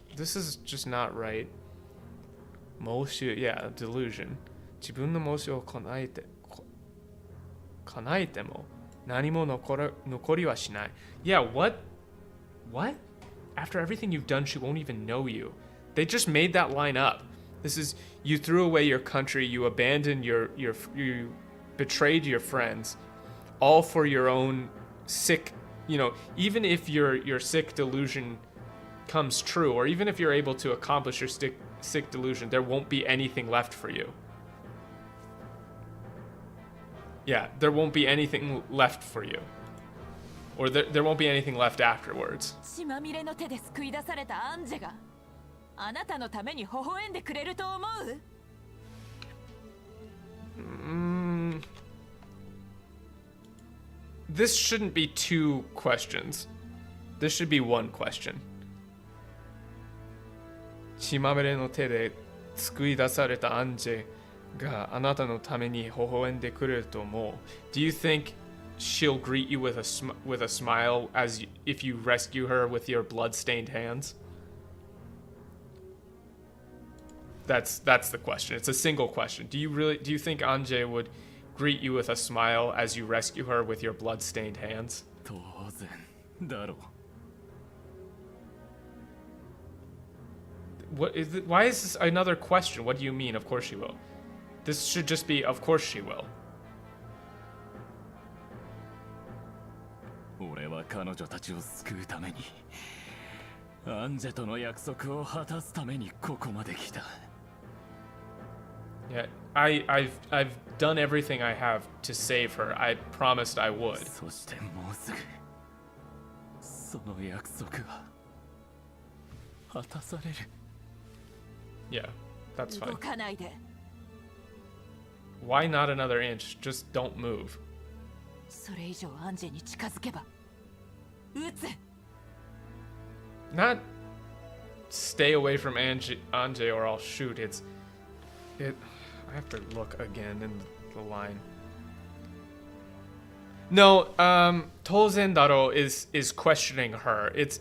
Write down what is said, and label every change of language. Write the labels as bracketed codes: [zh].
[en] This is just not right. 妄執 yeah, delusion. [ja] 自分の妄執を叶えても何も残りはしない. [en] Yeah, what? What? After everything you've done, she won't even know you. They just made that line up. This is, you threw away your country, you abandoned you betrayed your friends, all for your own sick, even if your sick delusion comes true, or even if you're able to accomplish your sick delusion, there won't be anything left for you. Yeah, there won't be anything left for you. Or there won't be anything left afterwards. [ja] 血まみれの手で救い出されたアンジェがあなたのために微笑んでくれると思う? [en] This shouldn't be two questions. This should be one question. [ja] 血まみれの手で救い出されたアンジェがあなたのために微笑んでくれると思う. [en] Do you think she'll greet you with a smile as if you rescue her with your blood-stained hands? That's the question. It's a single question. Do you think Anje would greet you with a smile as you rescue her with your blood-stained hands? [ja] 当然だろう。 [en] Why is this another question? What do you mean, of course she will? This should just be, of course she will. [ja] 俺は彼女たちを救うためにアンジェとの約束を果たすためにここまで来た。 [en] Yeah, I've done everything I have to save her. I promised I would. [ja] そしてもうすぐその約束は果たされる。 [en] Yeah, that's fine. [ja] 動かないで。 [en] Why not another inch? Just don't move. [ja] それ以上アンジェに近づけば撃つ。 [en] Not stay away from Anje or I'll shoot. I have to look again in the line. No, [ja] Tozen Daro [en] is questioning her.